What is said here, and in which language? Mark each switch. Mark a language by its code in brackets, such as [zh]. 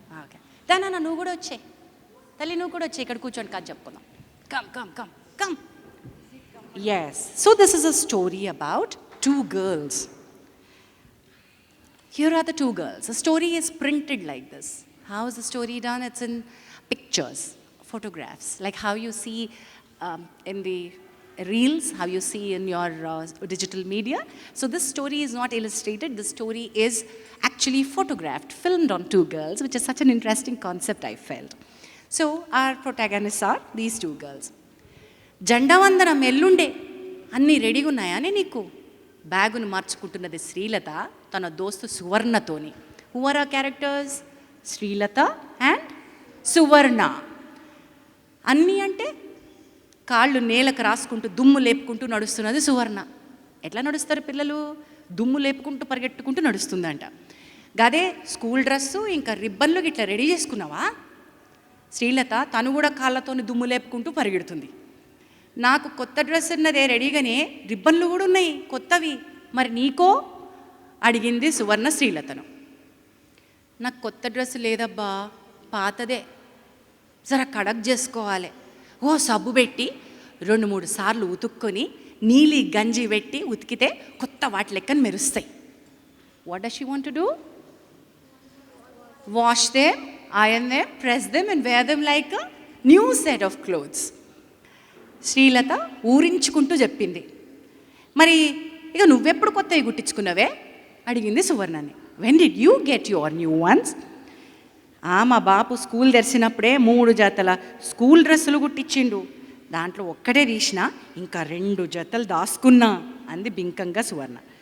[te] Okay, దానా నువ్వు కూడా వచ్చే, తల్లి నువ్వు కూడా వచ్చే, ఇక్కడ కూర్చోండి, కథ చెప్పుకుందాం. [en] Come come come come. Yes, so this is a story about 2 girls. Here are the 2 girls. The story is printed like this. How is the story done? It's in pictures, photographs, like how you see in the reels, how you see in your digital media. So this story is not illustrated. This story is actually photographed, filmed on 2 girls, which is such an interesting concept, I felt. So our protagonists are these 2 girls. [te] జెండావందనం ఎల్లుండే, అన్నీ రెడీగా ఉన్నాయని నీకు? బ్యాగును మార్చుకుంటున్నది శ్రీలత తన దోస్తు సువర్ణతోని. [en] Who are ఆ characters? Srilatha and Suvarna. [te] అన్నీ అంటే కాళ్ళు నేలకు రాసుకుంటూ దుమ్ము లేపుకుంటూ నడుస్తున్నది సువర్ణ. ఎట్లా నడుస్తారు పిల్లలు? దుమ్ము లేపుకుంటూ పరిగెట్టుకుంటూ నడుస్తుందంట. గదే స్కూల్ డ్రెస్సు ఇంకా రిబ్బన్లు ఇట్లా రెడీ చేసుకున్నావా? శ్రీలత తను కూడా కాళ్ళతోని దుమ్ము లేపుకుంటూ పరిగెడుతుంది. నాకు కొత్త డ్రెస్ ఉన్నదే రెడీగానే, రిబ్బన్లు కూడా ఉన్నాయి కొత్తవి, మరి నీకో అడిగింది సువర్ణ శ్రీలతను. నాకు కొత్త డ్రెస్ లేదబ్బా, పాతదే, జర కడక్ చేసుకోవాలి. ఓ సబ్బు పెట్టి 2-3 సార్లు ఉతుక్కొని నీలి గంజి పెట్టి ఉతికితే కొత్త వాటి లెక్కన మెరుస్తాయి. [en] What does she want to do? Wash them, iron them, press them and wear them like a new set of clothes. [te] Srilatha ఊరించుకుంటూ చెప్పింది. మరి ఇక నువ్వెప్పుడు కొత్తవి కుట్టించుకున్నావే అడిగింది సువర్ణని. [en] When did you get your new ones? [te] మా బాపు స్కూల్ తెరిచినప్పుడే 3 జతల స్కూల్ డ్రెస్సులు కుట్టించిండు, దాంట్లో ఒక్కటే తీసినా, ఇంకా 2 జతలు దాసుకున్నా అంది బింకంగా సువర్ణ.